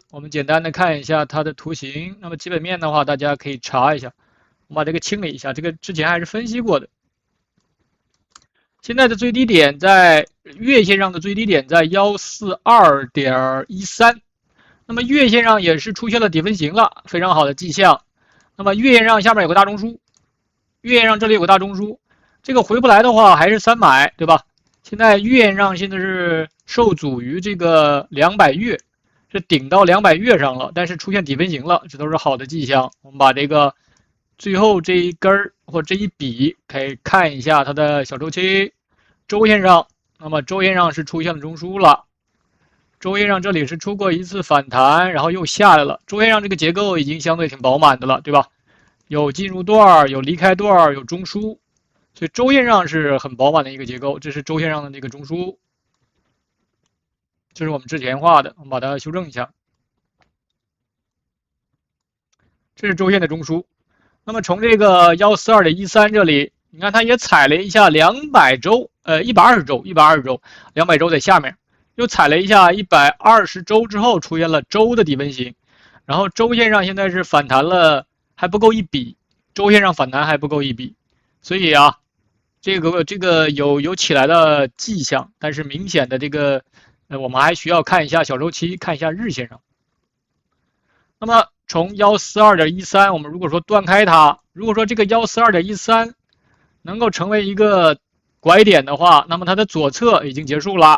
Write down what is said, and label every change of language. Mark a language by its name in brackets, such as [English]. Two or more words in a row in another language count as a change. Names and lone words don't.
[Chinese] 我們簡單的看一下它的圖形。那麼基本面的話，大家可以查一下。我把這個清理一下，這個之前還是分析過的。現在的最低點在月線上的最低點在 142.13， 那麼月線上也是出現了底分型了，非常好的跡象。那麼月線上下面有個大中樞，月線上這裡有個大中樞，這個回不來的話還是3買，對吧？現在月線上現在是受阻於這個200月，是頂到200月上了，但是出現底分型了，這都是好的跡象。我們把這個最後這一根或這一筆可以看一下它的小周期。周線上，那麼周線上是出現了中樞了，周線上這裡是出過一次反彈，然後又下來了。周線上這個結構已經相對挺飽滿的了，對吧？有進入段，有離開段，有中樞，所以周線上是很飽滿的一個結構。這是周線上的這個中樞，這是我們之前畫的，我們把它修正一下。這是周線的中樞。那麼從這個 142.13 這裡，你看它也踩了一下200周，120周，200周在下面，又踩了一下120周之後出現了周的底分型，然後周線上現在是反彈了，還不夠一筆，周線上反彈還不夠一筆，所以啊，這個有起來的跡象，但是明顯的這個我們還需要看一下小周期，看一下日線上。那麼從 142.13 我們如果說斷開它，如果說這個 142.13 能夠成為一個拐點的話，那麼它的左側已經結束了。